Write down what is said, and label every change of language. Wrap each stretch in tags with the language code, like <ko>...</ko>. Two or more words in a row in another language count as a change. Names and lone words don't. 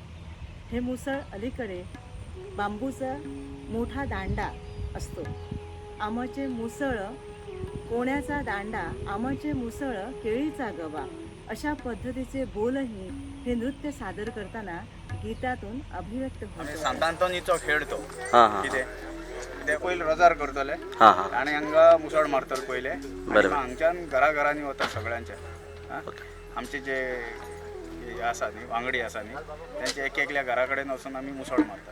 <mr>हे मुसळ अलीकडे बांबूचा मोठा दांडा असतो. आमचे मुसळ कोण्याचा दांडा, आमचे मुसळ केळीचा गवा अशा पद्धतीचे बोलही हे नृत्य सादर करताना गीतातून अभिव्यक्त होतात.</mr> <kok>सांत आंतोनीचो खेळ तो हां कितें ते पयलीं रोजार करतले हां हां आनी हांगा मुसळ मारतले पयले. बरोबर. हांगच्यान घराघरांनी वता सगळ्यांचे. आमचे जे हे आसा न्ही वांगडी आसा न्ही तेंचे एक एकल्या घरा कडेन वचून आमी मुसळ मारता.</kok>